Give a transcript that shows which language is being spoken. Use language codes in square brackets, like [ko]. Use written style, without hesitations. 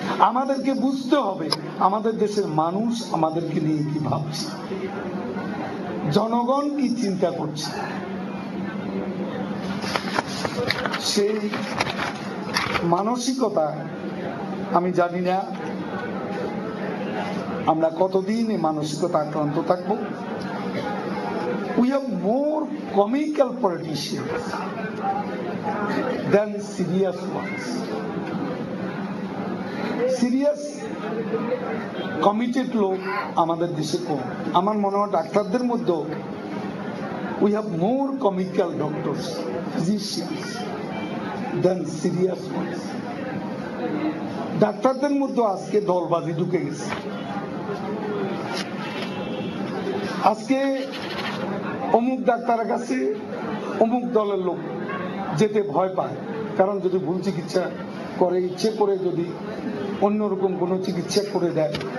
[bn] আমাদেরকে বুঝতে হবে আমাদের দেশের মানুষ আমাদেরকে নিয়ে কি ভাবছে, জনগণ কি চিন্তা করছে। সেই মানসিকতা আমি জানি না আমরা কতদিন এই মানসিকতা আক্রান্ত থাকবো। [en] We have more comical politicians than serious ones. [bn] Serious committed লোক আমাদের দেশে কম। আমার মনে হয় ডাক্তারদের মধ্যে [en] we have more comical doctors, physicians than serious ones. [bn] ডাক্তারদের মধ্যে আজকে দলবাজি ঢুকে গেছে। আজকে অমুক ডাক্তারের কাছে অমুক দলের লোক যেতে ভয় পায়, কারণ যদি ভুল চিকিৎসা করে, ইচ্ছে করে যদি অন্যরকম কোনো চিকিৎসা করে দেয়।